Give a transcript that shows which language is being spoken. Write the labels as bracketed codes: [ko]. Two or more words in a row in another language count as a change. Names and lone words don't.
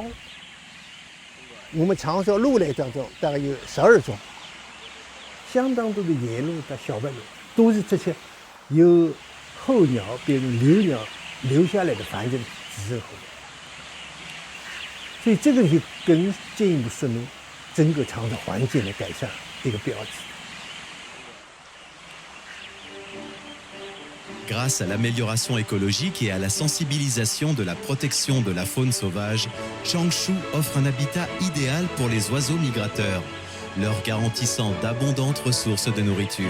[zh] 我们常说鹿类当中大概有12种，相当多的野鹿的小白鹭都是这些由候鸟变成留鸟留下来的繁殖子孙后代。所以这个就更进一步说明整个长春环境的改善一个标志。 [fr] Grâce à l'amélioration écologique et à la sensibilisation de la protection de la faune sauvage, Changshu offre un habitat idéal pour les oiseaux migrateurs, leur garantissant d'abondantes ressources de nourriture.